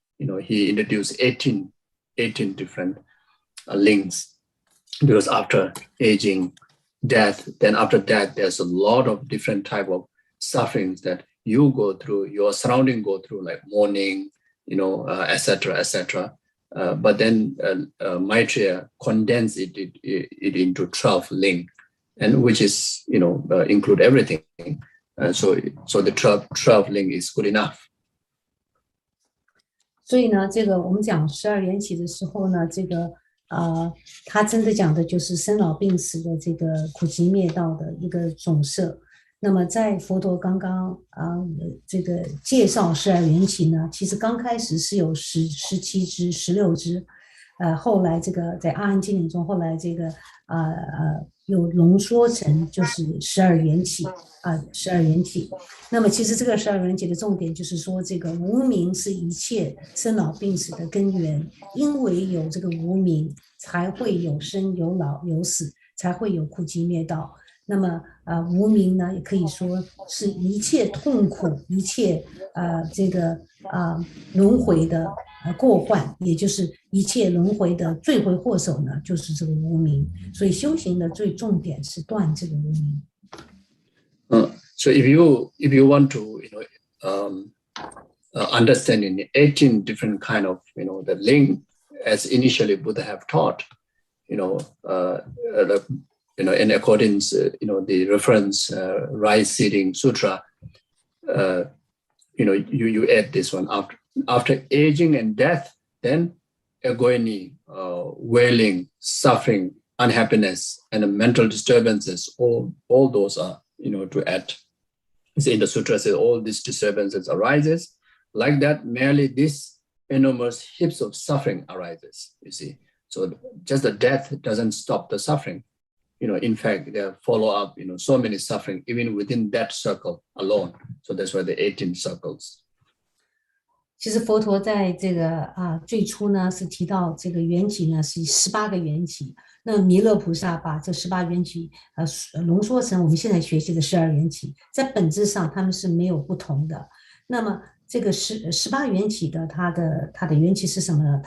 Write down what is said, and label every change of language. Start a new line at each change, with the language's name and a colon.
English: He introduced 18 different links, because after aging, death, then after death, there's a lot of different type of sufferings that you go through, your surrounding go through, like mourning, etc. But then Maitreya condensed it into 12 links, and which is, include everything. So the 12 link is good enough.
Chinese: 所以呢，这个我们讲12缘起的时候呢，这个他真的讲的就是生老病死的这个苦集灭道的一个总摄。那么在佛陀刚刚这个介绍12缘起呢，其实刚开始是有17支、16支，后来这个在阿含经典中，后来这个有浓缩成就是12缘起12缘起。那么其实这个12缘起的重点就是说，这个无明是一切生老病死的根源，因为有这个无明，才会有生有老有死，才会有苦集灭道。那么无明呢，也可以说是一切痛苦、一切这个轮回的过患，也就是一切轮回的罪魁祸首呢，就是这个无明。所以修行的最重点是断这个无明。
English: So if you want to understand in 18 different kind of the link as initially Buddha have taught, in accordance, the reference Rise Seating Sutra, you add this one after aging and death, then agony, wailing, suffering, unhappiness, and mental disturbances. All those are to add. In the sutra says all these disturbances arises. Like that, merely this enormous heaps of suffering arises. You see, so just the death doesn't stop the suffering. in fact, there follow up, so many suffering, even within that circle alone. So that's why the 18 circles.
Chinese: 其实佛陀在这个最初呢是提到这个缘起呢是18个缘起，那弥勒菩萨把这18缘起浓缩成我们现在学习的12缘起，在本质上他们是没有不同的。那么这个18缘起的它的缘起是什么呢？